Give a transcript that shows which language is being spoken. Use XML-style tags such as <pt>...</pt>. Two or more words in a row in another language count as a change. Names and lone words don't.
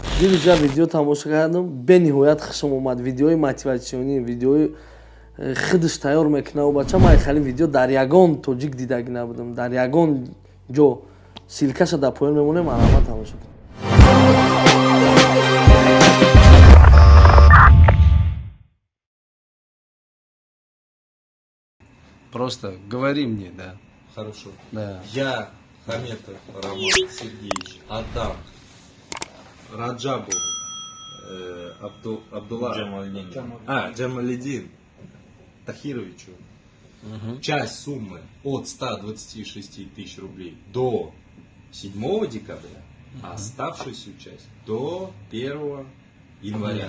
<tg>дилижа видео тамошо кардам, бениҳоят хушам омад. Видеои мотиватсионӣ, видеои худаш тайёр мекунад бача. Ман хали видео дар ягон тоҷик дидаги набудам. Дар ягон ҷо силкаша дар поён мемонем, ман ҳама тамошо кардам.</tg> <ru>Просто говори мне, да. Хорошо. Да. Я, Хаметов Роман Сергеевич, отдам Раджабову Абдулла Джамалидин Тахировичу часть суммы от 126 тысяч рублей до 7 декабря, а оставшуюся часть до 1 января.</ru>